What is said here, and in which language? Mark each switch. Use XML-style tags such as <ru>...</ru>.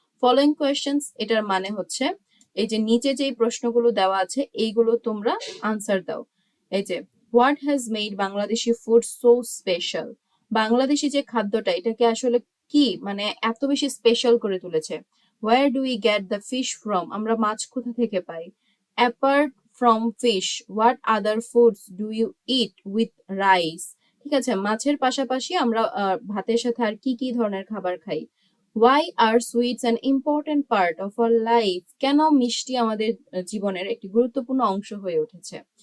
<bn>Following questions এটার মানে হচ্ছে এই যে নিচে যেই প্রশ্নগুলো দেওয়া আছে এইগুলো তোমরা আনসার দাও। এই যে</bn> <en>what has made Bangladeshi food so special,</en> <bn>Bangladeshi যে খাদ্যটা এটাকে আসলে কি মানে এত বেশি স্পেশাল করে তুলেছে।</bn> <en>Where do we get the fish from,</en> <bn>আমরা মাছ কোথা থেকে পাই।</bn> <en>Apart from fish, what other foods do you eat with rice,</en> <bn>ঠিক আছে, মাছের পাশাপাশি আমরা ভাতের সাথে আর কি কি ধরনের খাবার খাই।</bn> <en>Why are sweets an important part of our life,</en> <bn>কেন মিষ্টি আমাদের জীবনের একটি গুরুত্বপূর্ণ অংশ হয়ে উঠেছে।</bn>